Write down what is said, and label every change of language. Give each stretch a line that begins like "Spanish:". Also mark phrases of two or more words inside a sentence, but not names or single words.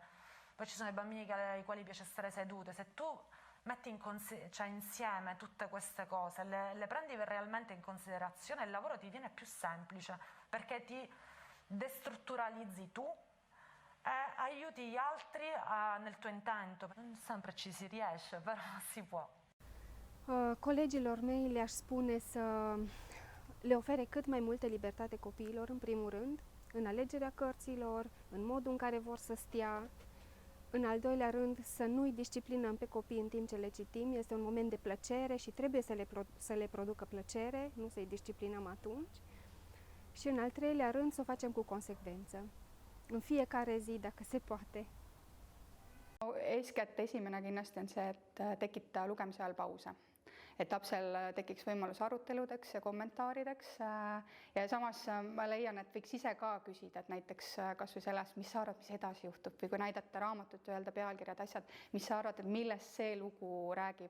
Italian: Poi ci sono i bambini ai quali piace stare sedute. Se tu metti insieme tutte queste cose, le prendi realmente in considerazione, il lavoro ti viene più semplice perché ti destrutturalizzi tu e aiuti gli altri nel tuo intento. Non sempre ci si riesce, però si può.
Romanian: Colegilor mei le-aș spune să le ofere cât mai multă libertate copiilor, în primul rând, în alegerea cărților, în modul în care vor să stea. În al doilea rând, să nu-i disciplinăm pe copii în timp ce le citim. Este un moment de plăcere și trebuie să le producă plăcere, nu să-i disciplinăm atunci. Și în al treilea rând, să o facem cu consecvență. În fiecare zi, dacă se poate.
Estonian: Eeskätt esimene kindlasti on see, et tekitada lugemise ajal pause. Et lapsel tekiks võimalus aruteludeks ja kommentaarideks ja samas ma leian, et võiks ise ka küsida, et näiteks kas või sellest, mis sa arvad, mis edasi juhtub või kui näidata raamatut, öelda pealkirjad, asjad, mis sa arvad, et millest see lugu räägib.